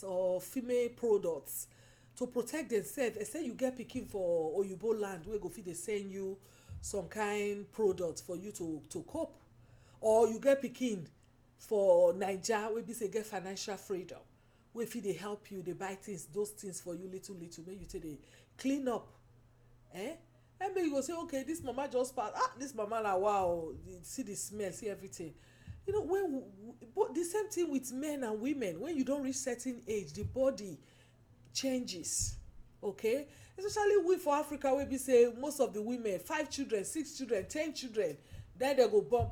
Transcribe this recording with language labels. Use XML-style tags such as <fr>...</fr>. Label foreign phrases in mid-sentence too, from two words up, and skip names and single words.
<pcm>or female products to protect themselves, except you get pikin for oyibo land wey go fit dey send you some kind product for you to cope, or you get pikin for Naija wey be say get financial freedom wey fit dey help you dey buy things, those things for you little make you take dey clean up. And maybe you go say, okay, this mama just pass, this mama na wow, see the smell, see everything. You know, but the same thing with men and women. When you don't reach certain age, the body changes. Okay, especially we for Africa, where we say most of the women 5 children, 6 children, 10 children, then they go born.</pcm>